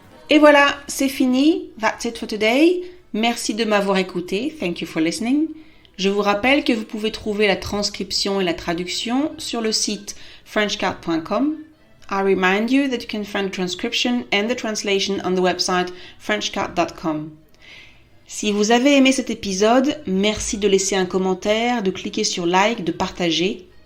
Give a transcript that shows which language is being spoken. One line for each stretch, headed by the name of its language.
French: Et voilà, c'est fini.
English: That's it for today.
French: Merci de m'avoir écouté.
English: Thank you for listening.
French: Je vous rappelle que vous pouvez trouver la transcription et la traduction sur le site frenchcat.com.
English: I remind you that you can find the transcription and the translation on the website frenchcat.com.
French: Si vous avez aimé cet épisode, merci de laisser un commentaire, de cliquer sur like, de partager.